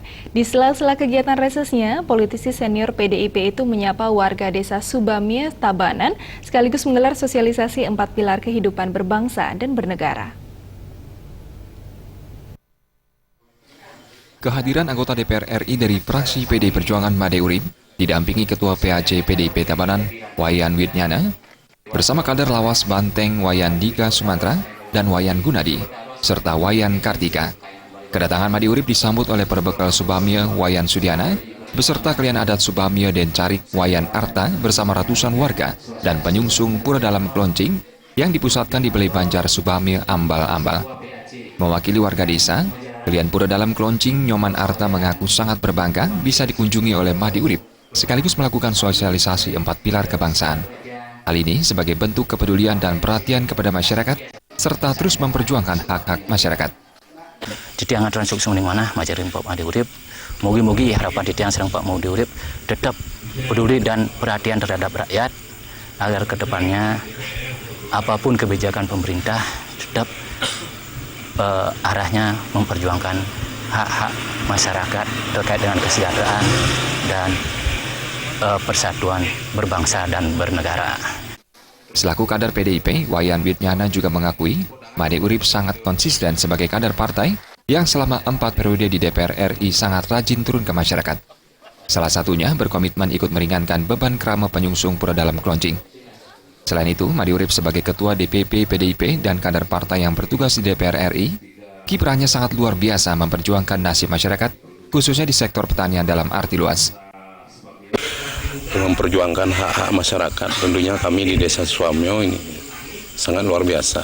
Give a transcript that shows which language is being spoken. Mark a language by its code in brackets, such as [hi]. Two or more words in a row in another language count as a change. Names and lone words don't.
[id] Di sela-sela kegiatan resesnya, politisi senior PDIP itu menyapa warga desa Subamie, Tabanan, sekaligus menggelar sosialisasi 4 pilar kehidupan berbangsa dan bernegara. Kehadiran anggota DPR RI dari fraksi PDI Perjuangan Made Urip didampingi Ketua PAC PDIP Tabanan, Wayan Widnyana, bersama kader lawas Banteng Wayan Dika Sumantra dan Wayan Gunadi, serta Wayan Kartika. Kedatangan Made Urip disambut oleh perbekal Subamie Wayan Sudiana, beserta klien adat Subamie dan Carik Wayan Arta bersama ratusan warga dan penyungsung Pura Dalam Kloncing yang dipusatkan di Balai Banjar Subamie Ambal-Ambal. Mewakili warga desa, klien Pura Dalam Kloncing Nyoman Arta mengaku sangat berbangga bisa dikunjungi oleh Made Urip, sekaligus melakukan sosialisasi 4 pilar kebangsaan. Hal ini sebagai bentuk kepedulian dan perhatian kepada masyarakat, serta terus memperjuangkan hak-hak masyarakat. Jadi yang ada sukses di mana majarin Pak Made Urip, mugi-mugi harapan yang serang Pak Made Urip tetap peduli dan perhatian terhadap rakyat, agar kedepannya apapun kebijakan pemerintah tetap arahnya memperjuangkan hak-hak masyarakat terkait dengan kesejahteraan dan persatuan berbangsa dan bernegara. Selaku kader PDIP, Wayan Widnyana juga mengakui Made Urip sangat konsisten sebagai kader partai yang selama 4 periode di DPR RI sangat rajin turun ke masyarakat. Salah satunya berkomitmen ikut meringankan beban kerama penyungsung Pura Dalam Kloncing. Selain itu, Made Urip sebagai Ketua DPP PDIP dan kader partai yang bertugas di DPR RI, kiprahnya sangat luar biasa memperjuangkan nasib masyarakat, khususnya di sektor pertanian dalam arti luas. Memperjuangkan hak-hak masyarakat, tentunya kami di Desa Subamie ini sangat luar biasa.